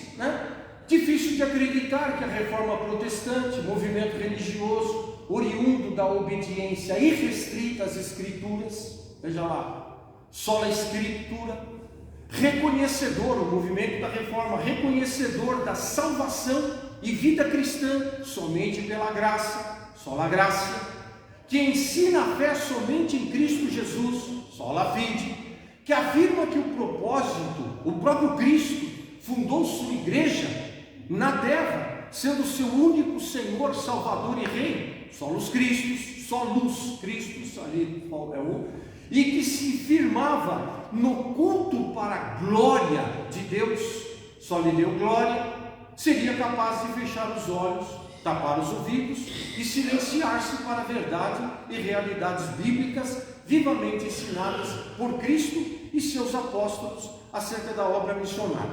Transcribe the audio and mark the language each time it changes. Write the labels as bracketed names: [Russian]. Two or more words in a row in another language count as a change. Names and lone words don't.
[Portuguese] Difícil de acreditar que a reforma protestante, movimento religioso, oriundo da obediência irrestrita às escrituras, veja lá, [Latin] sola escritura, [Portuguese] reconhecedor, o movimento da reforma, reconhecedor da salvação e vida cristã somente pela graça, [Latin] sola graça, [Portuguese] que ensina a fé somente em Cristo Jesus, [Latin] sola fide, [Portuguese] que afirma que o próprio Cristo fundou sua igreja na terra, sendo seu único Senhor, Salvador e Rei, [Latin] solus Christus, [Portuguese] ali é o, e que se firmava no culto para a glória de Deus, só lhe deu glória, seria capaz de fechar os olhos, tapar os ouvidos e silenciar-se para a verdade e realidades bíblicas vivamente ensinadas por Cristo e seus apóstolos acerca da obra missionária.